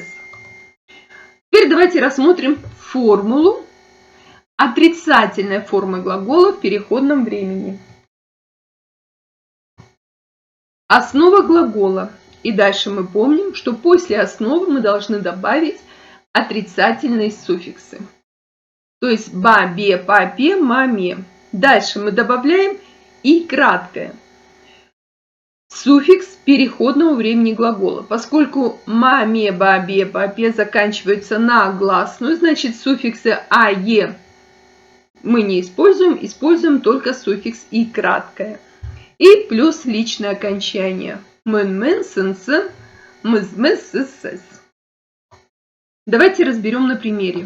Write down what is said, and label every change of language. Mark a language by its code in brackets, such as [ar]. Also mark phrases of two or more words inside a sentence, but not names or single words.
[ru] Теперь давайте рассмотрим формулу отрицательной формы глагола в переходном времени. Основа глагола. И дальше мы помним, что после основы мы должны добавить отрицательные суффиксы. То есть [kk] ба, бе, па, пе, ма, ме. [ru] Дальше мы добавляем и краткое. Суффикс переходного времени глагола. Поскольку ма, ме, ба, бе, па, пе заканчиваются на гласную, значит суффиксы а, е мы не используем, используем только суффикс и краткое. И плюс личное окончание. [kk] Мэн-мэн, сэн-сэн, мыс-мэс, сэс-сэс. [ru] Давайте разберем на примере.